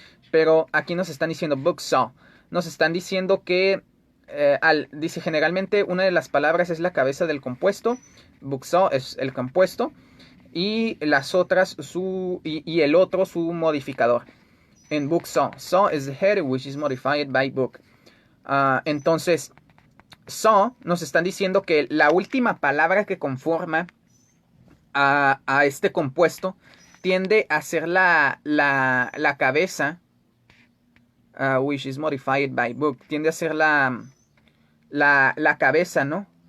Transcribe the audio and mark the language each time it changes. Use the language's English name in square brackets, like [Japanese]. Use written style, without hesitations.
[Spanish] Pero aquí nos están diciendo bucksaw. Nos están diciendo que dice generalmente una de las palabras es la cabeza del compuesto. Bucksaw es el compuesto. Y las otras y el otro su modificador. En booksaw. [English] Saw is the head which is modified by book. [Spanish] Entonces, saw nos están diciendo que la última palabra que conforma a este compuesto tiende a ser la cabeza, [English] which is modified by book, [Spanish] tiende a ser la cabeza, ¿no?